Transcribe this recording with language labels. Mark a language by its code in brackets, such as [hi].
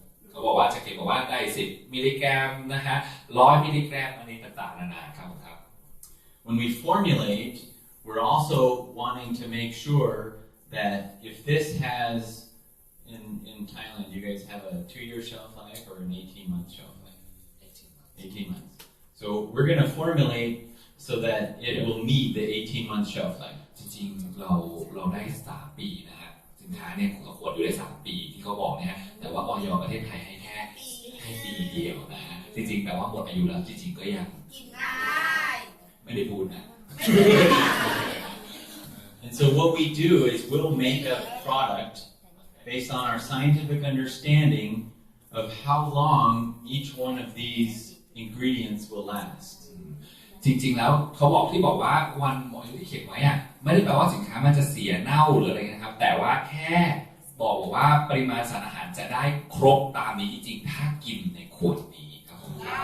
[th] เขาบอกว่าจะเขียนบอกว่าได้10 มิลลิกรัมนะฮะ100 มิลลิกรัมอันนี้ต่างๆนานาครับผมครับ [en] When we formulate, we're also wanting to make sure that if this has, in Thailand, you guys have a 2-year shelf life or an 18-month shelf life? 18 months. So we're going to formulate so that it will meet the 18-month shelf life. [th] จริงๆเราได้3 ปีนะฮะสินค้าเนี่ยขวดอยู่ได้3 ปีที่เขาบอกนะฮะแต่ว่าออยประเทศไทยให้แค่ปีเดียวนะฮะจริงๆแต่ว่าหมดอายุแล้วจริงๆก็ยัง กินได้ ไม่ได้พูดนะ [en] And so what we do is we'll make a product based on our scientific understanding of how long each one of these ingredients will last. [th] จริงๆแล้วเขาบอกว่าวันหมดอายุที่เขียนไว้อะไม่ได้แปลว่าสินค้ามันจะเสียเน่าหรืออะไรนะครับแต่ว่าแค่บอกว่าปริมาณสารอาหารจะได้ครบตามนี้จริงๆถ้ากินในขวดนี้ครับผม